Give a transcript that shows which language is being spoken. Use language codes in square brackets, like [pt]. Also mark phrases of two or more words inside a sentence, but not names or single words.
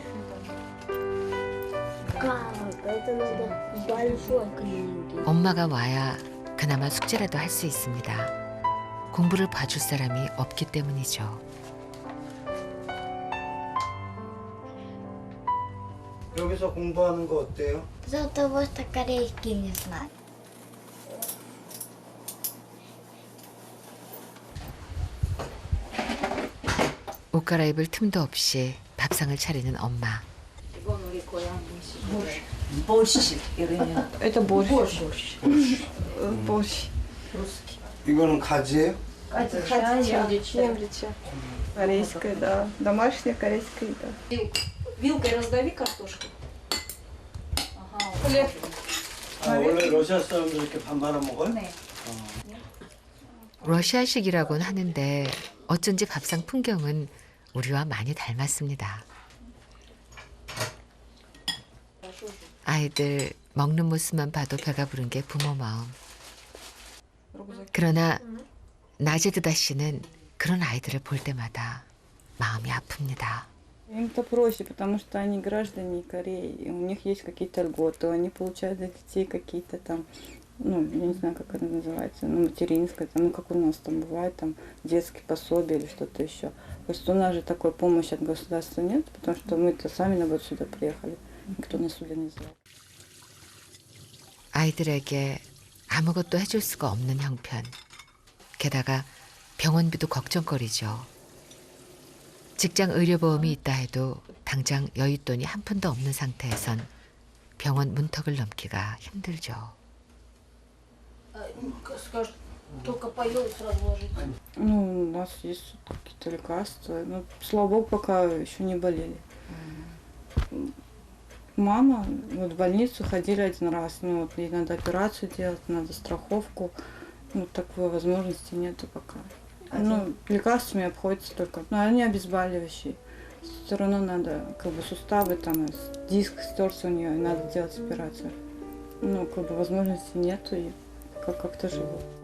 [ko] 엄마가 와야 그나마 숙제라도 할 수 있습니다. 공부를 봐줄 사람이 없기 때문이죠. 여기서 공부하는 거 어때요? [ru] Зато вот корейский не знаю. [ko] 옷 갈아입을 틈도 없이 밥상을 차리는 엄마. 이건 우리 고향 음식. [ru] борщ. Это борщ. борщ. борщ. Русский. [ko] 이거는 가지예요? [ru] Немлича. Корейская, да. Домашняя корейская еда. Вилкой раздави картошку. хлеб. [ko] 아, 원래 러시아 사람들 이렇게 밥 말아 먹어요? 네. 러시아식이라고는 하는데 어쩐지 밥상 풍경은 우리와 많이 닮았습니다. 아이들 먹는 모습만 봐도 배가 부른 게 부모 마음. 그러나 나제드다 씨는 그런 아이들을 볼 때마다 마음이 아픕니다. [ru] Им-то проще, потому что они граждане Кореи, и у них есть какие-то льготы, они получают для детей какие-то там, ну, я не знаю, как это называется, ну, материнское, там, ну, как у нас там бывает, там, детские пособия или что-то еще. Просто у нас же такой помощи от государства нет, потому что мы-то сами, наоборот, сюда приехали, никто нас сюда не звал. [ko] 아이들에게 아무것도 해줄 수가 없는 형편. 게다가 병원비도 걱정거리죠. 직장 의료보험이 있다 해도 당장 여윳돈이 한 푼도 없는 상태에선 병원 문턱을 넘기가 힘들죠. [ru] Только поел и сразу ложиться. Ну, у нас есть какие-то лекарства, но, слава богу, пока еще не болели. Мама, вот в больницу ходили один раз, ну, вот ей надо операцию делать, надо страховку, ну, такой возможности нету пока. Ну, лекарствами обходится только, но они обезболивающие. Все равно надо, как бы, суставы, там, диск стерся у нее, и надо делать операцию. Ну, как бы, возможности нету, и как-то живут.